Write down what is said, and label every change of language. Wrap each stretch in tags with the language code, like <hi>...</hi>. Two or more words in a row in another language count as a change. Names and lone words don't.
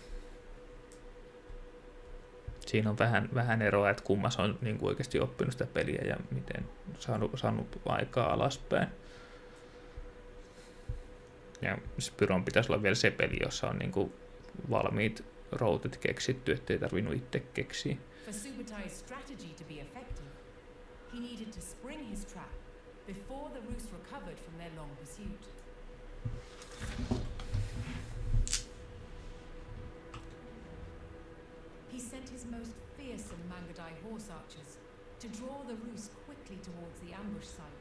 <fi>Siinä on vähän eroa, että kummas on niin kuin oikeasti oppinut sitä peliä ja miten saanut aikaa alaspäin. Ja Spyron pitäisi olla vielä se peli, jossa on niinku valmiit routit keksitty, ettei tarvinnut itse keksiä.</fi> <en>For Subutai's strategy to be effective, he needed to spring his trap before the Rus recovered from their long pursuit. He sent his most fearsome Mangadai horse archers to draw the Rus quickly towards the ambush site.</en>